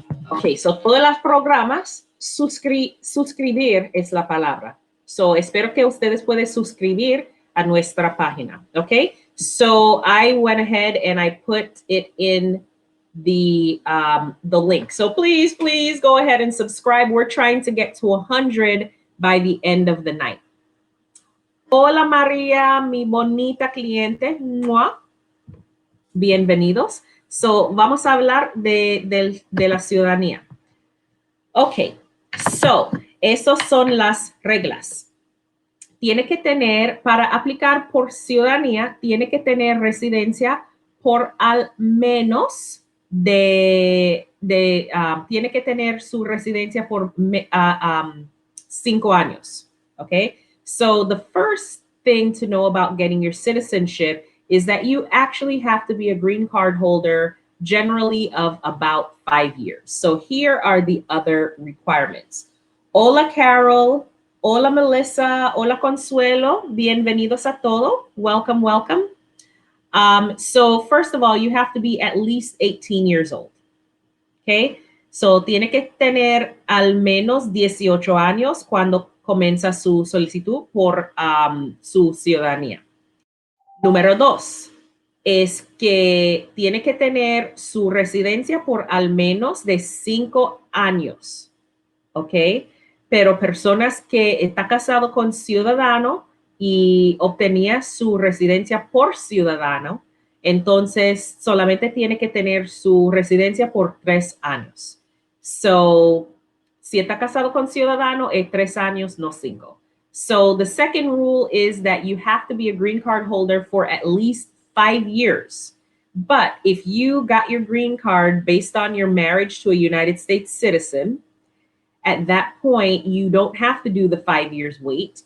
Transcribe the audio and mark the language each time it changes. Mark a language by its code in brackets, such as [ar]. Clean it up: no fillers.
[es] Ok, so todos los programas, suscribir es la palabra. So espero que ustedes puedan suscribir a nuestra página. [en] Ok, so I went ahead and I put it in the link. So please go ahead and subscribe. We're trying to get to 100 by the end of the night. [es] Hola María, mi bonita cliente. ¡Mua! Bienvenidos. So vamos a hablar de la ciudadanía. Ok, so, esas son las reglas. Tiene que tener, para aplicar por ciudadanía, tiene que tener residencia por al menos tiene que tener su residencia por 5 años. [en] Ok, so the first thing to know about getting your citizenship is that you actually have to be a green card holder generally of about 5 years. So here are the other requirements. [es] Hola, Carol. Hola, Melissa. Hola, Consuelo. Bienvenidos a todo. [en] Welcome, welcome. So first of all, you have to be at least 18 years old. Okay. [es] So tiene que tener al menos 18 años cuando comienza su solicitud por su ciudadanía. Número 2 es que tiene que tener su residencia por al menos de 5 años, ¿ok? Pero personas que están casados con ciudadano y obtenía su residencia por ciudadano, entonces solamente tiene que tener su residencia por 3 años. So, si está casado con ciudadano, es 3 años, no 5. [en] So the second rule is that you have to be a green card holder for at least 5 years. But if you got your green card based on your marriage to a United States citizen, at that point, you don't have to do the 5 years wait.